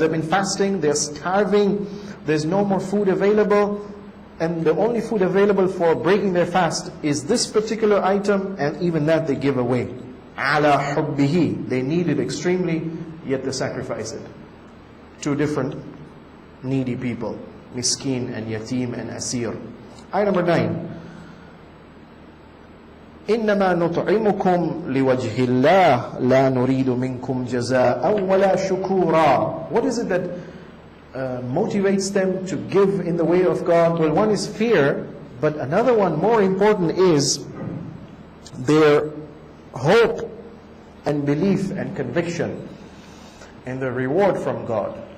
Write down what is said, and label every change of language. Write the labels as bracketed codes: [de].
[en] They've been fasting, they're starving, there's no more food available, and the only food available for breaking their fast is this particular item, and even that they give away. [ar] عَلَى حُبِّهِ. [en] They need it extremely, yet they sacrifice it. Two different needy people, miskin and yatim and asir. Ayah number 9. [ar] إنما نطعمكم لوجه الله لا نريد منكم جزاء ولا شكورا. [en] What is it that motivates them to give in the way of God? Well, one is fear, but another one more important is their hope and belief and conviction and the reward from God.